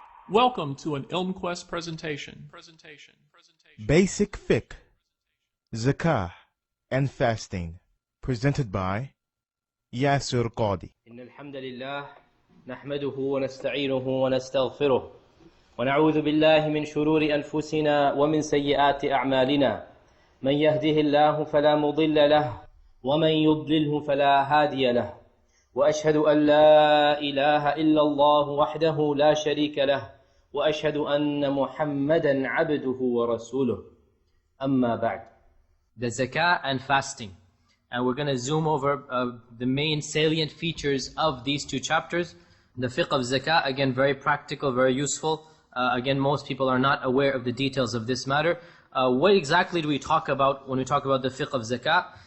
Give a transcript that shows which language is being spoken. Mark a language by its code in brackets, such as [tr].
[en] Welcome to an IlmQuest presentation. Basic FIQH Zakah and Fasting, presented by Yasir Qadhi. [ar] إن الحمد لله نحمده ونستعينه ونستغفره ونعوذ بالله من شرور أنفسنا ومن سيئات أعمالنا من يهده الله فلا مضل له ومن يضلله فلا هادي له وأشهد أن لا إله إلا الله وحده لا شريك له وأشهد أن محمدا عبده ورسوله أما بعد. [en] The zakah and fasting. And we're going to zoom over the main salient features of these two chapters. The fiqh of zakah, again, very practical, very useful. Again, most people are not aware of the details of this matter. What exactly do we talk about when we talk about the fiqh of zakah?